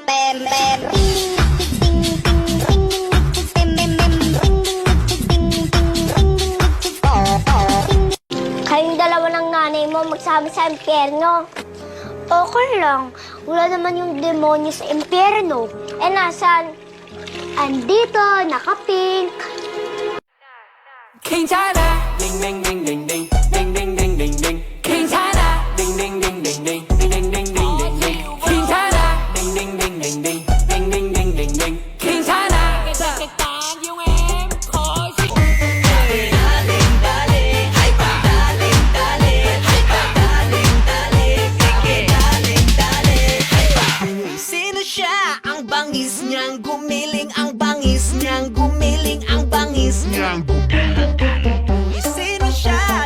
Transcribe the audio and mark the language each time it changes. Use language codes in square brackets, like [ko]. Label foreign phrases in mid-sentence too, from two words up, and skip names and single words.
[tl] pem pem. Kayong dalawa ng nanay mo magsama sa impyerno. Okay lang. Wala naman yung demonyo sa impyerno. Eh nasan? Andito, naka-pink. [ko] 괜찮아 딩딩딩딩딩 딩딩딩딩딩 괜찮아 딩딩딩딩딩 딩딩딩딩딩 괜찮아 딩딩딩딩딩 딩딩딩딩딩 괜찮아 [tl] Sino siya? Ang bangis niyang gumiling, ang bangis niyang gumiling, ang bangis niyang Sino siya?